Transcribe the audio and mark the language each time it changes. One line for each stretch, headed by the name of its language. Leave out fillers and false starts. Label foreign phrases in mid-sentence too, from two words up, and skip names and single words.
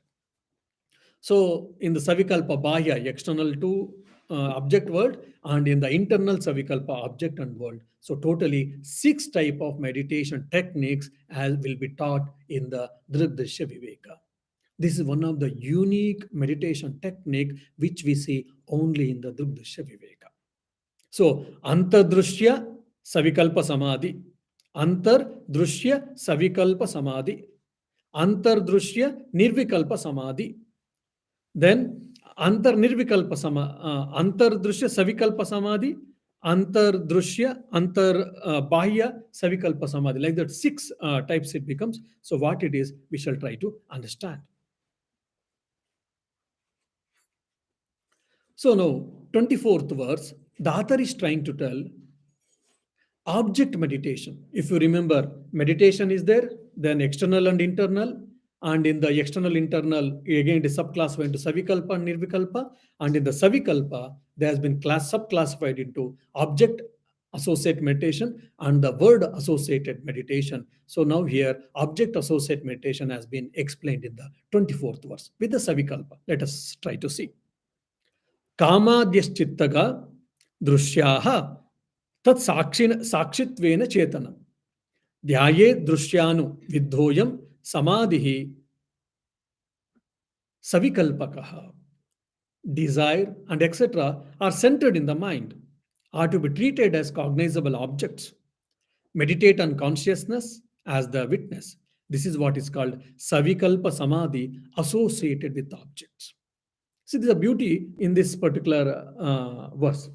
English: So in the
Sanskrit: Savikalpa Bahya,
English: external to object world, and in the internal Savikalpa object and world. So totally 6 type of meditation techniques as will be taught in the Drishya Viveka. This is one of the unique meditation technique which we see only in the Drishya Viveka.
Sanskrit: So Antardrushya Savikalpa Samadhi, Antardrushya Savikalpa Samadhi, Antardrushya Nirvikalpa Samadhi, then Antardrushya Savikalpa Samadhi, Bahya Savikalpa Samadhi.
English: Like that, 6 types it becomes. So what it is, we shall try to understand. So now, 24th verse, the author is trying to tell object meditation. If you remember, meditation is there, then external and internal. And in the external internal, again, it is subclassified into Savikalpa and Nirvikalpa. And in the Savikalpa, there has been subclassified into object associate meditation and the word associated meditation. So now here, object associate meditation has been explained in the 24th verse with the Savikalpa. Let us try to see.
Sanskrit: कामाद्यश्चित्तगा दृश्याः तत् साक्षित्वेन चेतनम् ध्याये दृश्यानु विद्धोयं समाधिः savikalpakah.
English: Desire and etc. are centered in the mind, are to be treated as cognizable objects. Meditate on consciousness as the witness. This is what is called
Sanskrit: savikalpa samadhi
English: associated with objects. See, there's a beauty in this particular verse.